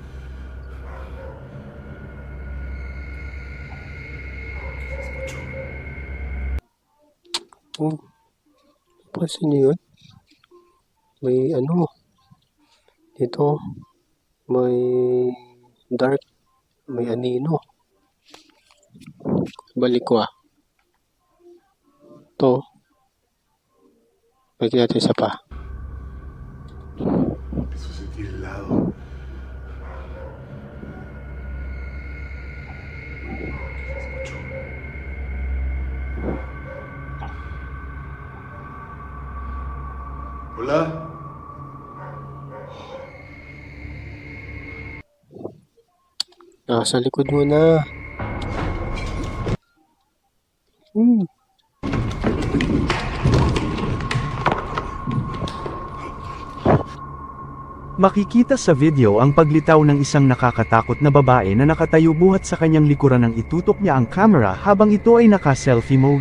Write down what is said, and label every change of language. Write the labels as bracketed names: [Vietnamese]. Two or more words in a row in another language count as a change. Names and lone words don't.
[Spanish] Escucho. [Filipino] Oh, pansin niyo yun? May ano, dito, may dark, may anino. Balik ko ah. Ito. Balik natin isa pa. [Spanish] Empiezo a sentir helado. Escucho. Hola. [Filipino] Nasa likod mo na. Makikita sa video ang paglitaw ng isang nakakatakot na babae na nakatayo buhat sa kanyang likuran nang itutok niya ang camera habang ito ay naka-selfie mode.